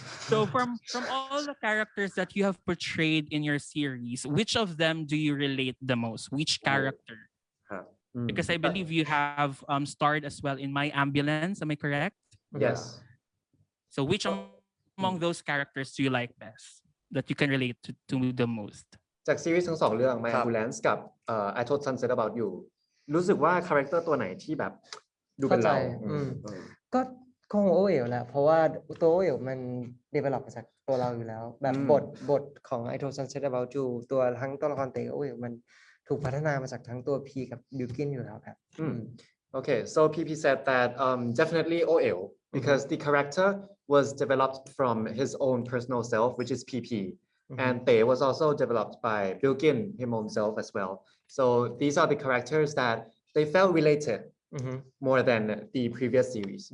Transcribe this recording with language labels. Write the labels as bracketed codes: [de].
[en] So from all the characters that you have portrayed in your series, which of them do you relate the most? Which character? Because I believe you have starred as well in My Ambulance. Am I correct? Yes. So which among those characters do you like best that you can relate to the most? [th] จากซีรีส์ทั้งสองเรื่อง My ครับ Ambulance กับI Told Sunset About You รู้สึกว่าคาแรคเตอร์ตัวไหนที่แบบดูเป็นเรา เข้าใจก็คงโอเอ๋วแหละ เพราะว่าตัวโอเอ๋วมัน develop มาจากตัวเราอยู่แล้ว แบบบทของ I Told Sunset About You ตัวทั้งตัวละครเต๋อโอเอ๋วมันถูกพัฒนามาจากทั้งตัวพีกับบิลกินอยู่แล้วครับ [en] Okay, so PP said that definitely OL because the character was developed from his own personal self, which is PP. And Tae was also developed by Bilgin himself as well. So these are the characters that they felt related more than the previous series.